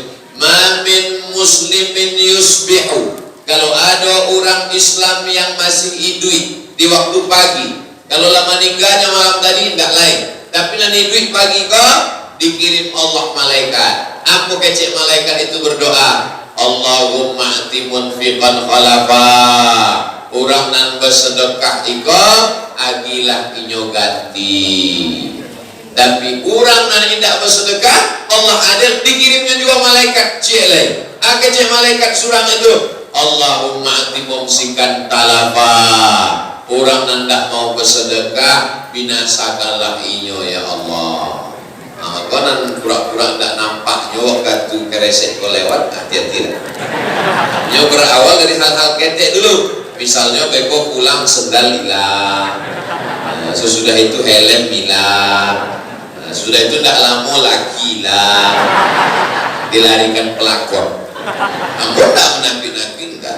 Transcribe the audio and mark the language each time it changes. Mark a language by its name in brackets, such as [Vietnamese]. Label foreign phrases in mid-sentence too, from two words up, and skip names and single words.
[Arabic] ما من مسلمين يصبح. [Indonesian] Kalau ada orang Islam yang masih hidup di waktu pagi, kalau lama meninggalnya malam tadi tidak lain, tapi nanti hidup pagi kok dikirim Allah malaikat. [Minangkabau] Apa kecek malaikat itu berdoa? [Arabic] اللهم أعط منفقا خلفا. [Minangkabau] Orang nan bersedekah iko agilah inyo ganti. [Indonesian] Tapi orang nan tidak bersedekah, Allah adil dikirimnya juga malaikat cek. [Minangkabau] Kecek malaikat surang itu, [Arabic] اللهم أعط ممسكا تلفا. [Minangkabau] Orang nan tak mau bersedekah, binasakanlah inyo ya Allah. Kau nan pura-pura tak nampak nyo waktu keresek kau lewat, hati-hati. Nyo berawal dari hal-hal ketek dulu. [Indonesian] Misalnya beko pulang sendal hilang, sesudah itu helm hilang, sudah itu tidak lama lagi hilang, dilarikan pelakor. Kamu tidak menakut-nakut enggak?